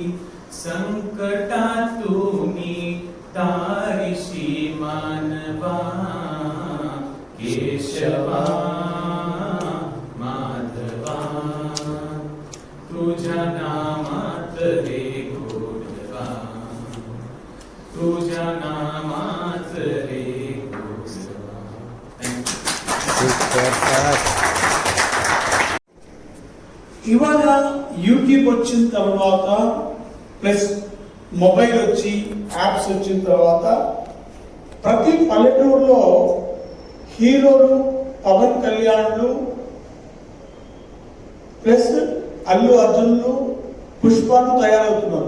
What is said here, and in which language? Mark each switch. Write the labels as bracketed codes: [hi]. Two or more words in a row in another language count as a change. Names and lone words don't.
[mr] संकटातूनी तारिशी मानवा केशवा माधवा तुझ्या नामात रे गोडवा तुझ्या नामात रे गोडवा. [te] ఇవాళ యూట్యూబ్ వచ్చిన తర్వాత ప్లస్ మొబైల్ వచ్చి యాప్స్ వచ్చిన తర్వాత ప్రతి పల్లెటూరులో హీరోలు, పవన్ కళ్యాణ్లు ప్లస్ అల్లు అర్జున్లు, పుష్పాలు తయారవుతున్నారు.